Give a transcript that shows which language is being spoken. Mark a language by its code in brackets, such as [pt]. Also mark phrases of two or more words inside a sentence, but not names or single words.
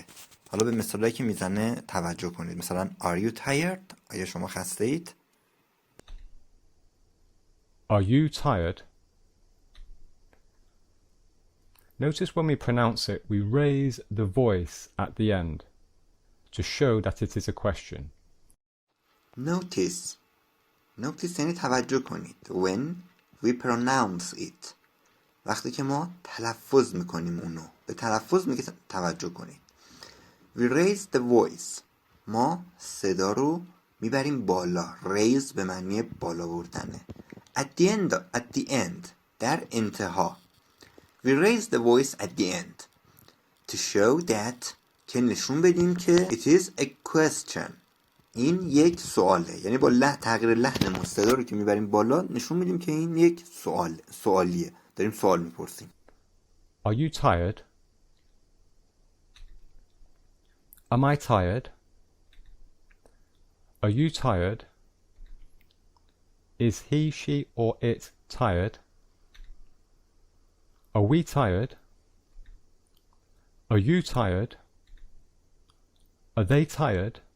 [fa] حالا به مثالایی که میزنه توجه کنید. مثلا [en] are you tired؟ [fa] آیا شما خسته اید؟ [en] Are you tired? Notice when we pronounce it, we raise the voice at the end to show that it is a question. [fa] Notice یعنی توجه کنید. [en] When we pronounce it، [fa] وقتی که ما تلفظ میکنیم اونو، به تلفظ میگه توجه کنید. [en] We raise the voice، [fa] ما صدا رو میبریم بالا. raise به معنی بالا بردنه. [en] At the end [fa] در انتها. [en] We raise the voice at the end to show that، [fa] که نشون بدیم که [en] it is a question، [fa] این یک سواله. یعنی با تغییر لحن صدا رو که میبریم بالا نشون میدیم که این یک سوالیه، داریم سوال میپرسیم. [en] Are you tired? Am I tired? Are you tired? Is he, she, or it tired? Are we tired? Are you tired? Are they tired?